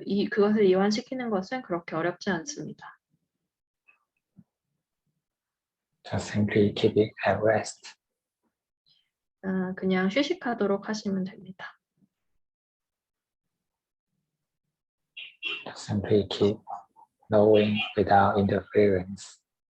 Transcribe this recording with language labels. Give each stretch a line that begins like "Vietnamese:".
Korean: 그것을 이완시키는 것은 그렇게 어렵지 않습니다.
English: Just simply keep it at rest.
Korean: 그냥 휴식하도록 하시면 됩니다.
English: Just simply keep knowing without interference.